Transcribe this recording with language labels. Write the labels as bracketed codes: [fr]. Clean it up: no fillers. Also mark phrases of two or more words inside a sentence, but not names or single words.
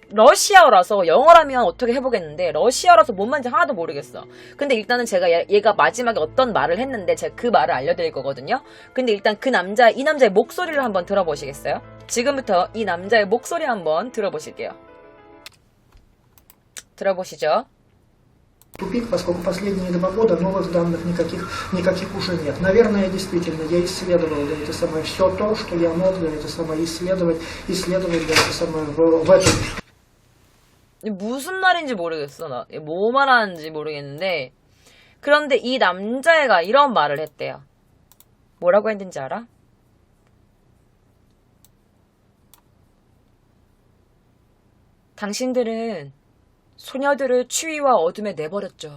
[ko] 러시아어라서 영어라면 어떻게 해보겠는데 러시아어라서 뭔 말인지 하나도 모르겠어. 근데 일단은 제가 얘가 마지막에 어떤 말을 했는데 제가 그 말을 알려드릴 거거든요. 근데 일단 이 남자의 목소리를 한번 들어보시겠어요? 지금부터 이 남자의 목소리 한번 들어보실게요. 들어보시죠. [ru] Тупик, поскольку последние 2 года новых данных никаких уже нет. Наверное, действительно, я исследовал это самое все то, что я мог это самое исследовать это самое в этом. [ko] 무슨 말인지 모르겠어. 나 뭐 말하는지 모르겠는데 그런데 이 남자애가 이런 말을 했대요. 뭐라고 했는지 알아? 당신들은 소녀들을 추위와 어둠에 내버렸죠.